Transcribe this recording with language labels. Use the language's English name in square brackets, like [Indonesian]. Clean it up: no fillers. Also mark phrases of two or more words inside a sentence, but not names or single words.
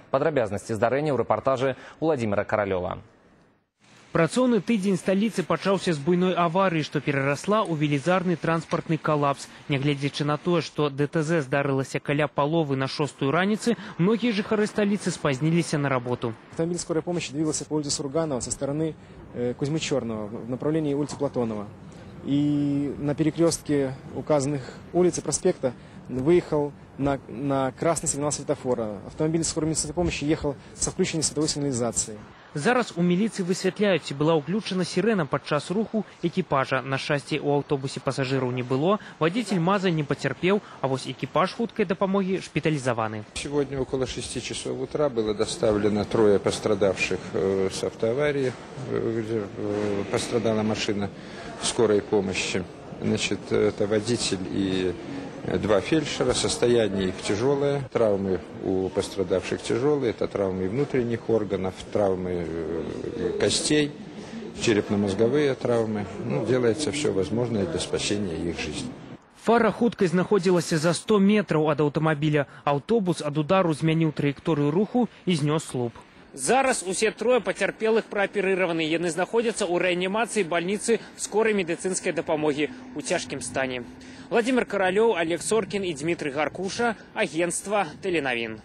[Belarusian] Падрабязнасці здарэння ў рэпартажы Владимира Королёва. Працоўны тыдзень сталіцы пачаўся з буйной аварыі, што перарасла ў велізарны транспартны калапс. Нягледзячы на тое, што ДТЗ здарылася каля паловы на 6 раніцы, многія жыхары сталіцы спазніліся на работу. [Russian] Автомобиль скорой помощи двигался по улице Сурганова со стороны Кузьмы-Черного в направлении улицы Платонова. И на перекрестке указанных улиц и проспекта выехал на красный сигнал светофора. Автомобиль скорой медицинской помощи ехал со включенной световой сигнализацией. [Belarusian] Зараз у міліцыі высвятляюць, ці была ўключана сірена падчас руху экіпажа. На шчасце, у аўтобусе пасажыраў не было, [Russian] водитель МАЗа не потерпел, [Belarusian] а вось экипаж хуткай дапамоги шпитализованы. [Russian] Сегодня около 6 часов утра было доставлено 3 пострадавших с автоаварии, где пострадала машина скорой помощи. Значит, это водитель и 2 фельдшера, состояние их тяжелое, травмы у пострадавших тяжелые, это травмы внутренних органов, травмы костей, черепно-мозговые травмы. Делается все возможное для спасения их жизни. [Belarusian] Фара хуткай знаходзілася за 100 [Russian] метров от [Belarusian] аўтамабіля. Аўтобус ад удару змяніў траекторию руху і знёс слуп. Зараз усе трое пацярпелых прааперыраваны. Яны знаходзяцца ў рэанімацыі бальніцы скорай медыцынскай дапамогі у цяжкім стане. [Russian] Владимир Королёв, Олег Соркин и Дмитрий Гаркуша. Агентство Теленовин.